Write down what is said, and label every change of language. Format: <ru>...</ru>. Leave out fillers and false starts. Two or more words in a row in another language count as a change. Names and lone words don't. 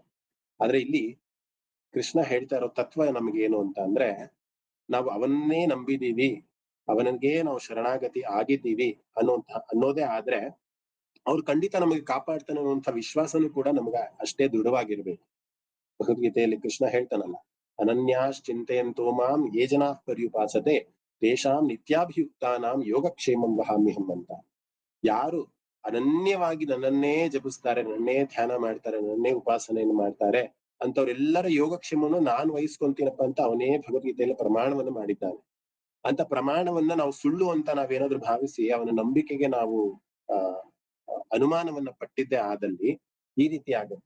<kn>ಆದ್ರೆ ಇಲ್ಲಿ ಕೃಷ್ಣ ಹೇಳ್ತಾ ಇರೋ ತತ್ವ ನಮಗೇನು ಅಂತ ಅಂದ್ರೆ, ನಾವು ಅವನ್ನೇ ನಂಬಿದೀವಿ, ಅವನಿಗೆ ನಾವು ಶರಣಾಗತಿ ಆಗಿದ್ದೀವಿ ಅನ್ನೋದೇ ಆದ್ರೆ ಅವ್ರು ಖಂಡಿತ ನಮಗೆ ಕಾಪಾಡ್ತಾನೆ ಅನ್ನುವಂಥ ವಿಶ್ವಾಸನೂ ಕೂಡ ನಮ್ಗ ಅಷ್ಟೇ ದೃಢವಾಗಿರ್ಬೇಕು. ಭಗವದ್ಗೀತೆಯಲ್ಲಿ ಕೃಷ್ಣ ಹೇಳ್ತಾನಲ್ಲ,</kn> <sa>ಅನನ್ಯಾಶ್ಚಿಂತೆಯಂತೋ ಮಾಂ ಯೇ ಜನಾ ಪರ್ಯುಪಾಸತೆ ತೇಷಾಂ ನಿತ್ಯಾಭಿಯುಕ್ತಾನಾಂ ಯೋಗಕ್ಷೇಮಂ ವಹಾಮ್ಯಹಂ ಅಂತ.</sa> <kn>ಯಾರು ಅನನ್ಯವಾಗಿ ನನ್ನನ್ನೇ ಜಪಿಸ್ತಾರೆ, ನನ್ನೇ ಧ್ಯಾನ ಮಾಡ್ತಾರೆ, ನನ್ನೇ ಉಪಾಸನೆಯನ್ನು ಮಾಡ್ತಾರೆ ಅಂತವ್ರೆಲ್ಲರ ಯೋಗಕ್ಷೇಮವನ್ನು ನಾನು ವಹಿಸ್ಕೊಂತೀನಪ್ಪ ಅಂತ ಅವನೇ ಭಗವದ್ಗೀತೆಯಲ್ಲಿ ಪ್ರಮಾಣವನ್ನು ಮಾಡಿದ್ದಾನೆ. ಅಂತ ಪ್ರಮಾಣವನ್ನ ನಾವು ಸುಳ್ಳು ಅಂತ ನಾವೇನಾದ್ರೂ ಭಾವಿಸಿ ಅವನ ನಂಬಿಕೆಗೆ ನಾವು ಅನುಮಾನವನ್ನ ಪಟ್ಟಿದ್ದೇ ಆದಲ್ಲಿ ಈ ರೀತಿ ಆಗುತ್ತೆ.</kn>